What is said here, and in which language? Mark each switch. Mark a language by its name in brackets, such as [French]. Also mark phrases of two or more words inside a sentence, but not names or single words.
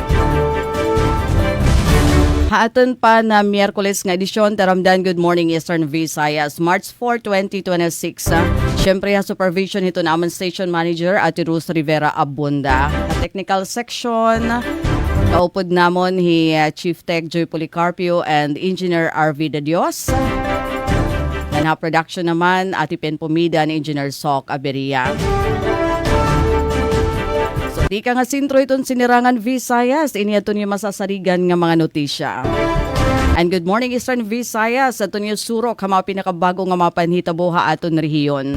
[Waray] Haaton pa na Miyerkules nga edisyon, taramdan Good Morning Eastern Visayas, March 4, 2026. Siyempre, supervision ito na amon [English] Station Manager [Waray] at Ruth Rivera Abunda. [English] Technical section, [Waray] kaupod namon hi Chief Tech Joy Policarpio and Engineer RV De Dios. And production naman, Atipen Pumida ni Engineer Sok Aberia. Di ka nga sintro itong sinirangan Visayas, iniyato niyo masasarigan nga mga notisya. And good morning Eastern Visayas, ato niyo surok ha mga pinakabago nga mga panhitabo ha aton rehiyon.